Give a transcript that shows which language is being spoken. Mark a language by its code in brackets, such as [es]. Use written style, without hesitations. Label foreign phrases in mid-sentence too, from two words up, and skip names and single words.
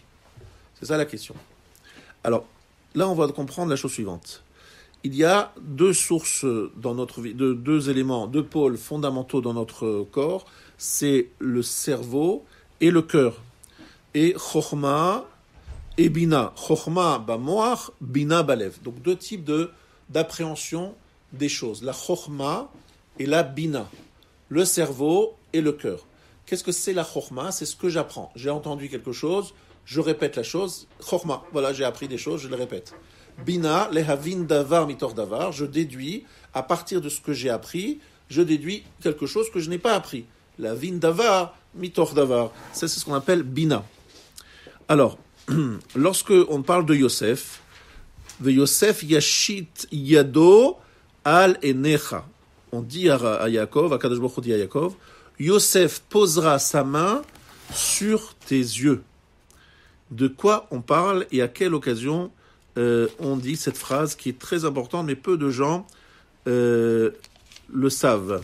[fr] C'est ça la question. Alors, là, on va comprendre la chose suivante. il y a deux sources dans notre vie, deux éléments, deux pôles fondamentaux dans notre corps, c'est le cerveau et le cœur. Et Chokhma et Bina. [he] Chokhma bamoach, Bina balev. [fr] Donc deux types d'appréhension des choses. La Chokhma et la Bina. Le cerveau et le cœur. Qu'est-ce que c'est la Chokhma? C'est ce que j'apprends. J'ai entendu quelque chose, je répète la chose. Chokhma, voilà, j'ai appris des choses, je les répète. [he] Bina, lehavin davar mitor davar, [fr] je déduis, à partir de ce que j'ai appris, je déduis quelque chose que je n'ai pas appris. [he] La vin davar mitor davar, [fr] ça c'est ce qu'on appelle Bina. Alors, lorsque on parle de Yosef, [he] Yosef yashit yado al enecha, [fr] on dit à Yaakov, à Kadosh Baruch Hu dit à Yaakov, Yosef posera sa main sur tes yeux. De quoi on parle et à quelle occasion on dit cette phrase qui est très importante, mais peu de gens le savent.